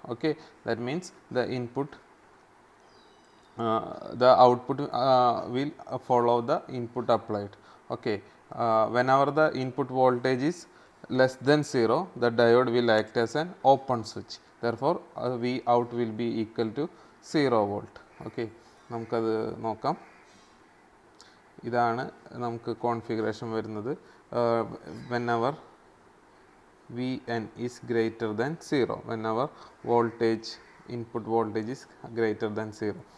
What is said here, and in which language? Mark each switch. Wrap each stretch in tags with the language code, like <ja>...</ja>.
<en>Okay, that means the input the output will follow the input applied. Okay, whenever the input voltage is less than 0, the diode will act as an open switch. Therefore V out will be equal to 0 volt.</en> <ml>Okay, നമുക്കത് നോക്കാം. ഇതാണ് നമുക്ക് configuration വരുന്നത്.</ml> <en>whenever Vn is greater than 0, whenever voltage input voltage is greater than 0.</en>